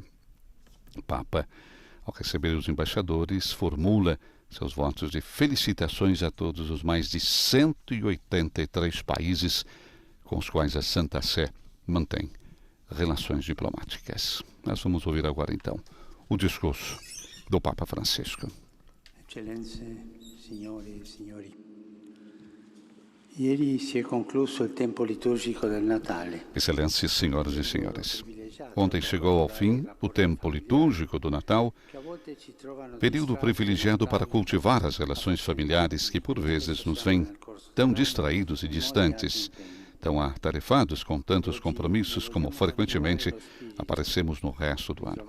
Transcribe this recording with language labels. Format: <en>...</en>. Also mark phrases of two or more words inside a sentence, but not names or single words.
<pt>O Papa, ao receber os embaixadores, formula seus votos de felicitações a todos os mais de 183 países com os quais a Santa Sé mantém relações diplomáticas. Nós vamos ouvir agora, então, o discurso do Papa Francisco.</pt> <it>Eccellenze, signore e signori. Ieri si è concluso il tempo liturgico del Natale.</it> <pt>Excelências, senhoras e senhores. Ontem chegou ao fim o tempo litúrgico do Natal, período privilegiado para cultivar as relações familiares que por vezes nos vêm tão distraídos e distantes, tão atarefados com tantos compromissos como frequentemente aparecemos no resto do ano.</pt>